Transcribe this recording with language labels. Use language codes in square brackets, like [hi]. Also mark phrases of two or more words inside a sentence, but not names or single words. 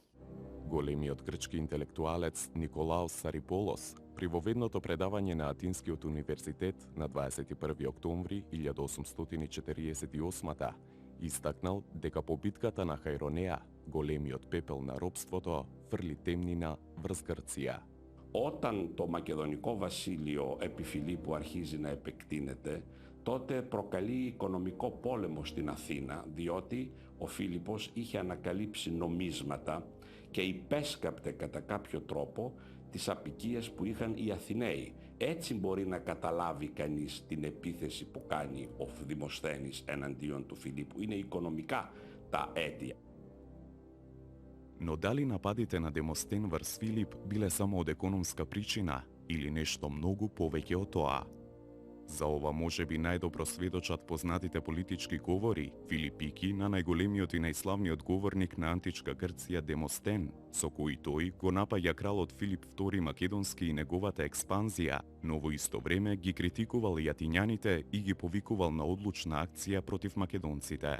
[mk] Големиот грчки интелектуалец Николаос Сариполос при воведното предавање на Атинскиот универзитет на 21 октомври 1848 истакнал дека по битката на Хајронеа големиот пепел на робството фрли темнина врз Грција. [el] Όταν το Μακεδονικό Βασίλειο επί Φιλίππου αρχίζει να επεκτείνεται, τότε προκαλεί οικονομικό πόλεμο στην Αθήνα, διότι ο Φίλιππος είχε ανακαλύψει νομίσματα και υπέσκαπτε κατά κάποιο τρόπο τις απικίες που είχαν οι Αθηναίοι. Έτσι μπορεί να καταλάβει κανείς την επίθεση που κάνει ο Δημοσθένης εναντίον του Φιλίππου. Είναι οικονομικά τα αίτια. [mk] Но дали нападите на Демостен врз Филип биле само од економска причина или нешто многу повеќе од тоа? За ова можеби најдобро сведочат познатите политички говори Филип Пики на најголемиот и најславниот говорник на античка Грција Демостен, со кои тој го напаѓа кралот Филип II Македонски и неговата експанзија, но во исто време ги критикувал и атињаните и ги повикувал на одлучна акција против македонците.